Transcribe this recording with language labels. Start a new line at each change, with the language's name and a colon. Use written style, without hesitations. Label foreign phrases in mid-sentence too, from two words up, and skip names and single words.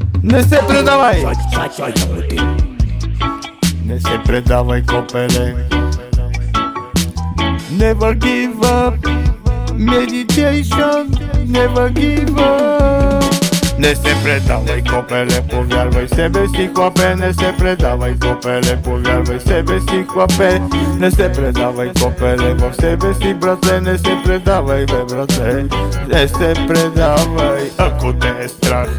Bulgarian: Не се предавай! Не се предавай, копеле.
English: Never give up. Meditation. Never give up.
Bulgarian: Не се предавай, копеле, повярвай себе си, хлапе. Не се предавай, копеле, повярвай себе си, хлапе. Не се предавай, копеле, в себе си, братле. Не се предавай, бе, братле. Не се предавай, ако те е страх.